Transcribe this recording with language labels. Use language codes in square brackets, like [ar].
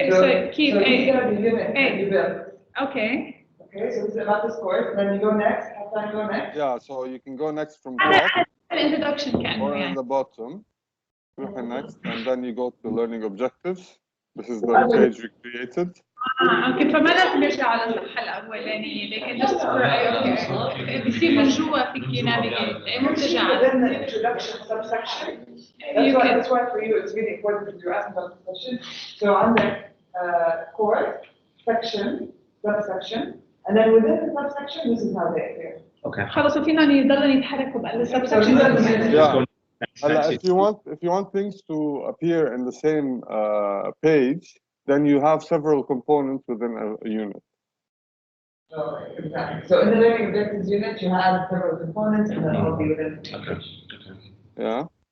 [en] So this is going to be unit that you build. Okay. Okay, so this is about this course. Then you go next. Have time go next. Yeah, so you can go next from top [ar] Introduction كأنه [en] or in [ar] يعني. [en] the bottom. Click on next, and then you go to learning objectives. This is the page we created. [ar] اوكي فما لازم يرجع على الصفحة الأولانية لكن just اوكي بصير من جوا فيك navigate مو بترجع على [en] Within the introduction subsection. That's why for you it's really important because you're asking about the question. So on the course section, subsection, and then within the subsection, this is how they appear. Okay. [ar] خلص وفينا يضلوا يتحركوا بقى السبسكشن. [en] Yeah. If you want things to appear in the same page, then you have several components within a unit. Exactly. So in the learning objectives unit, you have several components, and then all be within. Okay. Yeah.